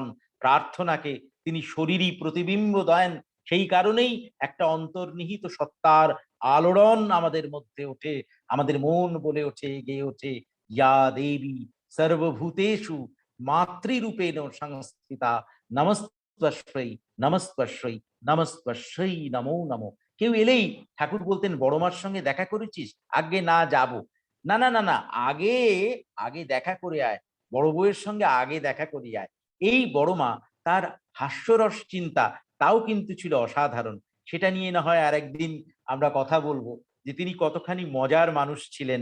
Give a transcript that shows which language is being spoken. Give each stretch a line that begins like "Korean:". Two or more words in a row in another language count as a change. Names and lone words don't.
Bangla: প্রার্থনাকে তিনি শরীরী প্রতিবিম্ব দেন, সেই কারণেই একটা অন্তর্নিহিত সত্তার আলোড়ন আমাদের মধ্যে ওঠে, আমাদের মন বলে ওঠে, গেয়ে ওঠে,
Sanskrit: ইয়া দেবী সর্বভূতেষু মাতৃরূপেণ সংস্থিতা নমস্তস্যৈ নমস্তস্যৈ নমস্তস্যৈ নমো নমো।
Bangla: কেউ এলেই ঠাকুর বলতেন, বড় মার সঙ্গে দেখা করেছিস? আগে না, যাব না, না, না, না, আগে আগে দেখা করে আয়, বড় বউয়ের সঙ্গে আগে দেখা করি আয়। এই বড় মা, তার হাস্যরস চিন্তা তাও কিন্তু ছিল অসাধারণ। সেটা নিয়ে না হয় আরেকদিন আমরা কথা বলবো, যে তিনি কতখানি মজার মানুষ ছিলেন।